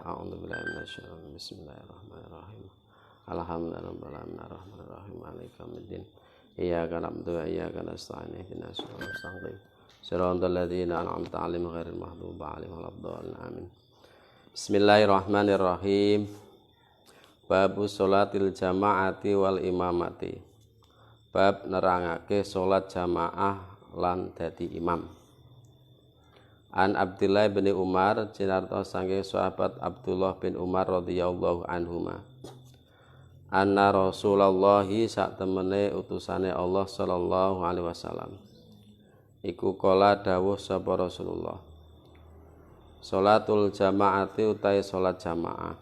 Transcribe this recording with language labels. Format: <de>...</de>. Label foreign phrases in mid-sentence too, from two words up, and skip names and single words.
<ar>أعوذ بالله من الشيطان الرجيم بسم الله الرحمن الرحيم الحمد لله رب العالمين الرحمن الرحيم مالك يوم الدين. إياك نعبد وإياك نستعين اهدنا الصراط المستقيم. صراط الذين أنعمت عليهم غير المغضوب عليهم ولا الضالين. Amin. بسم الله الرحمن الرحيم. باب صلاة الجماعة والإمامة.</ar> <jv>Bab nerangake salat jamaah lan dadi imam. An Abdullah bin Umar cinarto saking sahabat Abdullah bin Umar</jv> <ar>رضي الله عنهما.</ar> <jv>Anna Rasulullah sak temene utusane Allah</jv> <ar>صلى الله عليه وسلم.</ar> <jv>Iku kala dawuh sapa Rasulullah.</jv> <ar>صلاة الجماعة</ar> <jv>utai salat jamaah.</jv>